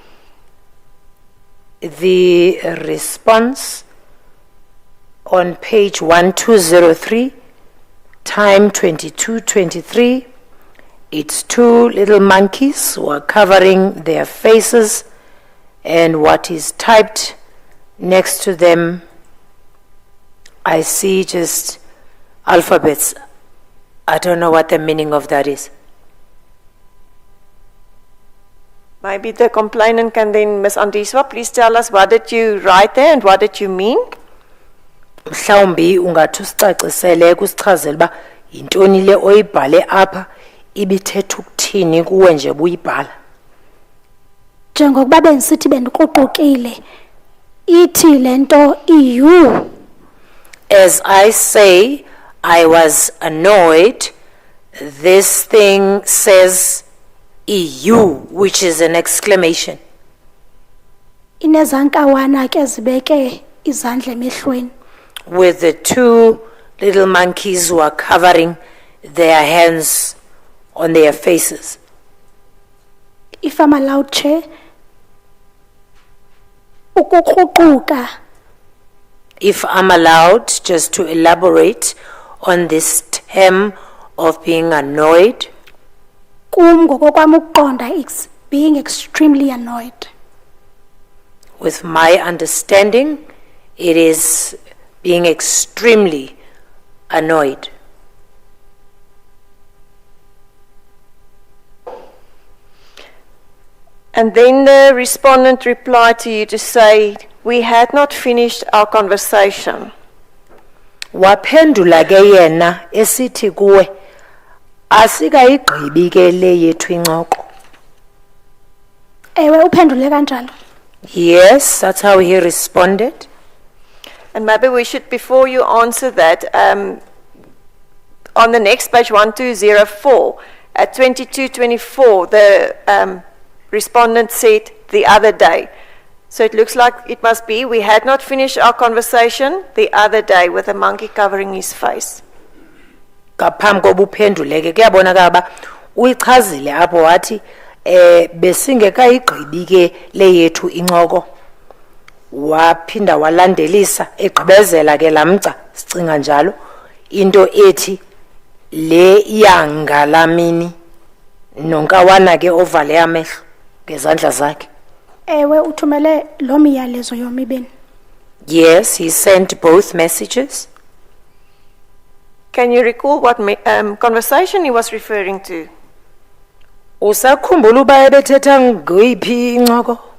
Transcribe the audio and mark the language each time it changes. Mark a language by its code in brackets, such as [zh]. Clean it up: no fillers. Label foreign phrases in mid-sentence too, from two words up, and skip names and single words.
[en] The response on page 1203, time 2223, it's two little monkeys who are covering their faces, and what is typed next to them, I see just alphabets. I don't know what the meaning of that is. Maybe the complainant can then, Ms. Andiswa, please tell us what did you write there and what did you mean? [xh] Mhlawumbi ungathi usicacisele kusichazela uba yintoni le oyibhale apha ibithetha ukuthini kuwe nje buyibhala. Njengokuba bendisithi bendikruqukile, ithi lento iyu. [en] As I say, I was annoyed. This thing says EU, which is an exclamation. [xh] Inezankawana ke zibeke izandla emehlweni. [en] With the two little monkeys who are covering their hands on their faces. If I'm allowed, Chair, ukukruquka. If I'm allowed just to elaborate on this term of being annoyed. [xh] Kum ngokokwam ukuqonda [en] it's being extremely annoyed. With my understanding, it is being extremely annoyed. And then the respondent replied to you to say, we had not finished our conversation. [xh] Waphendula ke yena esithi kuwe asikayigqibi ke le yethu incoko. Ewe uphendule kanjalo. [en] Yes, that's how he responded. And maybe we should, before you answer that, on the next page 1204, at 2224, the respondent said the other day. So it looks like it must be, we had not finished our conversation the other day with a monkey covering his face. [xh] Ngaphambi koba uphenduleke kuyabonakala ba uyichazile apho wathi besingekayigqibi ke le yethu incoko waphinda walandelisa egqibezela ke lamca sicinga njalo into ethi le yangalamini nonkawana ke ovale amehlo ngezandla zakhe. Ewe uthumele lo miyalezo yomibini. [en] Yes, he sent both messages. Can you recall what conversation he was referring to? [xh] Usakhumbula uba ebethetha ngoyiphi incoko?